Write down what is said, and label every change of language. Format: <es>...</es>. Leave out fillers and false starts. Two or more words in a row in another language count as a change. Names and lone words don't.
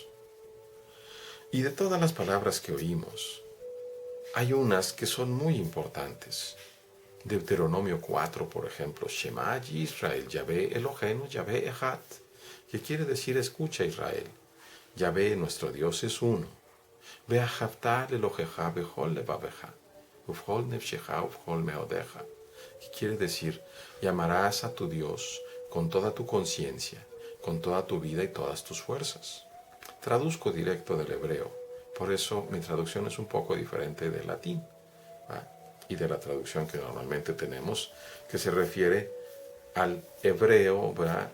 <es>Y de todas las palabras que oímos, hay unas que son muy importantes. Deuteronomio 4, por ejemplo,</es> <he>שמע ישראל, יהוה אלהינו, יהוה אחד,</he> <es>que quiere decir escucha Israel, Yahvé nuestro Dios es uno.</es> <he>ואהבת אלהיך בכל לבבך, ובכל נפשך ובכל מאדך,</he> <es>que quiere decir, llamarás a tu Dios con toda tu conciencia, con toda tu vida y todas tus fuerzas. Traduzco directo del hebreo, por eso mi traducción es un poco diferente del latín, ¿va? Y de la traducción que normalmente tenemos, que se refiere al hebreo, ¿verdad?</es>